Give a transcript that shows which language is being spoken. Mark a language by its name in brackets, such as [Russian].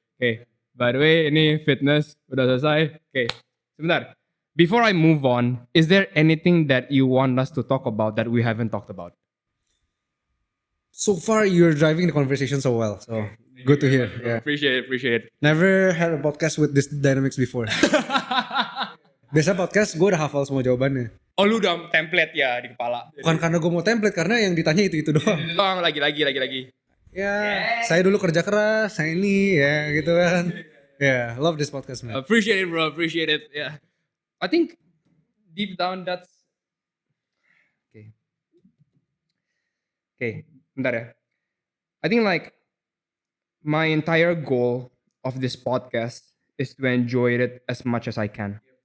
[Indonesian] Okay. [English] By the way, [Indonesian] ini fitness udah selesai. Okay. Sebentar. [English] Before I move on, is there anything that you want us to talk about that we haven't talked about? So far, you're driving the conversation so well. So good to hear. Yeah. Appreciate it. Never had a podcast with this dynamics before. [Indonesian] Biasa podcast gue udah hafal semua jawabannya. Oh lu udah template ya di kepala. Bukan karena gue mau template, karena yang ditanya itu doang. Lagi. Ya, saya dulu kerja keras, saya ini ya gitu kan. [English] Yeah, love this podcast man. Appreciate it bro, appreciate it. Yeah. I think deep down that's Okay, [Indonesian] bentar ya. [English] I think like my entire goal of this podcast is to enjoy it as much as I can.